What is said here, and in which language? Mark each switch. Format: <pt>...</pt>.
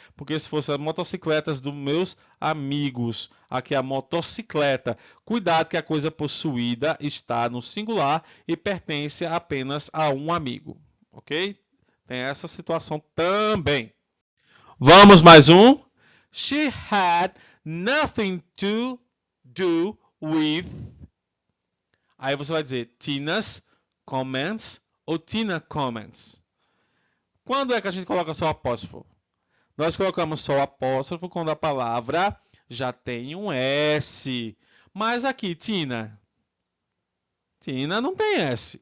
<pt>Porque se fosse as motocicletas dos meus amigos, aqui a motocicleta, cuidado que a coisa possuída está no singular e pertence apenas a um amigo, ok? Tem essa situação também. Vamos mais um.</pt> <en>She had nothing to do with.</en> <pt>Aí você vai dizer</pt> <en>Tina's comments</en> <pt>ou</pt> <en>Tina comments.</en> <pt>Quando é que a gente coloca só o apóstrofo? Nós colocamos só o apóstrofo quando a palavra já tem um S. Mas aqui, Tina. Tina não tem S.</pt>